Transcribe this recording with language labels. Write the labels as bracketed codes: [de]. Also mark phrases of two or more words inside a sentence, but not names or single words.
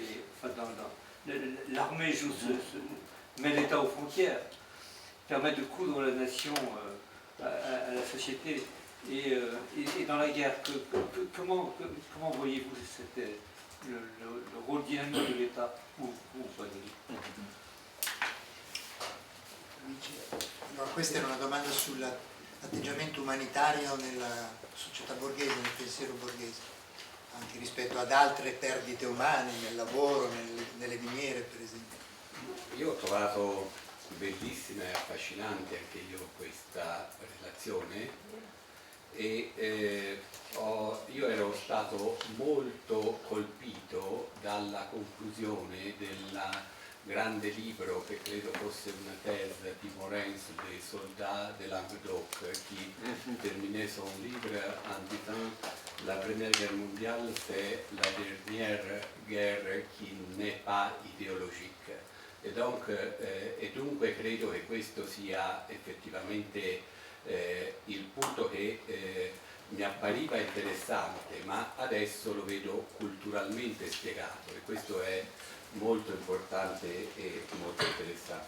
[fr] L'armée met l'État aux frontières, permet de coudre la nation à la société. Et dans la guerre, comment voyez-vous le rôle dynamique de l'État ou pas de l'État? [it] No, questa era una domanda sull'atteggiamento umanitario nella società borghese, nel pensiero borghese, anche rispetto ad altre perdite umane nel lavoro, nelle miniere per esempio. Io ho trovato bellissima e affascinante anche io questa relazione, io ero stato molto colpito dalla conclusione del grande libro che credo fosse una thèse di Morens dei [fr] soldats de Languedoc qui terminait son livre en disant la première guerre mondiale c'est la dernière guerre qui n'est pas idéologique [it] e dunque credo che questo sia effettivamente il punto che mi appariva interessante, ma adesso lo vedo culturalmente spiegato e questo è molto importante e molto interessante.